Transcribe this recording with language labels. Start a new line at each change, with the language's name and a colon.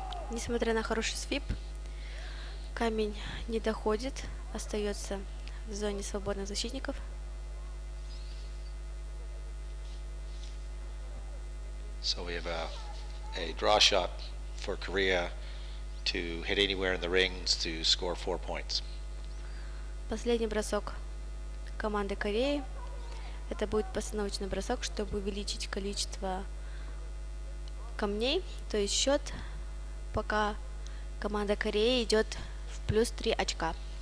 Russian: Несмотря на хороший свип, камень не доходит, остается в зоне свободных защитников.
English: So we have a draw shot for Korea to hit anywhere in the rings to score 4 points.
Russian: Последний бросок команды Кореи. Это будет постановочный бросок, чтобы увеличить количество камней. То есть счет, пока команда Кореи идет в плюс 3 очка.